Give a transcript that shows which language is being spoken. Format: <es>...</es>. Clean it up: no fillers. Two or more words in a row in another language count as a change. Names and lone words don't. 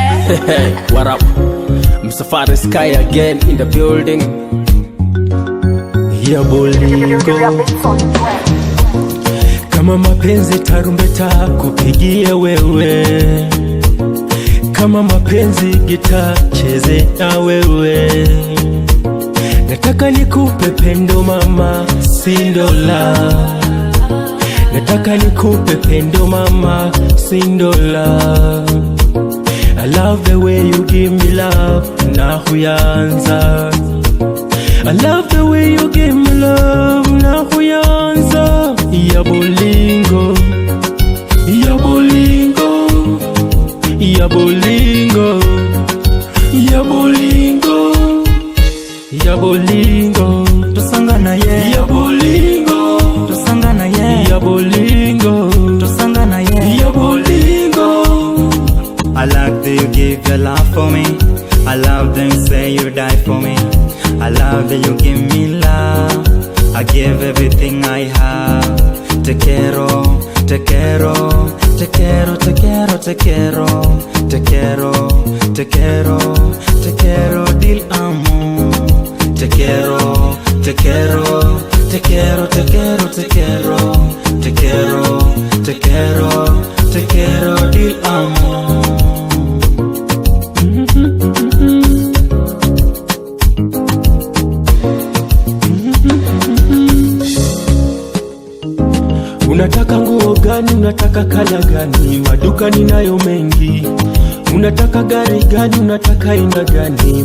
<en>What up? Msafari Sky again in the building.</en> <ln>Ya bolingo.</ln> <sw>Kama mapenzi tarumbeta kupigia wewe, kama mapenzi gita cheze na wewe. Nataka nikupe pendo mama, sindola. Nataka nikupe pendo mama, sindola.</sw> <en>I love the way you give me love,</en> <sw>na huyanza.</sw> <en>I love the way you give me love,</en> <sw>na huyanza.</sw> <ln>Ya bolingo, ya bolingo, ya bolingo, ya bolingo, ya bolingo. Tusangana ye, ya bolingo. Tusangana ye, ya bolingo. Tusangana ye, ya bolingo.</ln> <en>I like that you give your love for me. I love that you say you die for me. I love that you give me love. I give everything I have.</en> <es>Te quiero, te quiero, te quiero, te quiero, te quiero, te quiero, te quiero, te quiero, dil amo. Te quiero, te quiero, te quiero, te quiero, te quiero, te quiero, te quiero, te quiero, dil amo.</es> <sw>Unataka nguo gani? Unataka kala gani? Maduka ninayo mengi. Unataka gari gani? Unataka aina gani?</sw>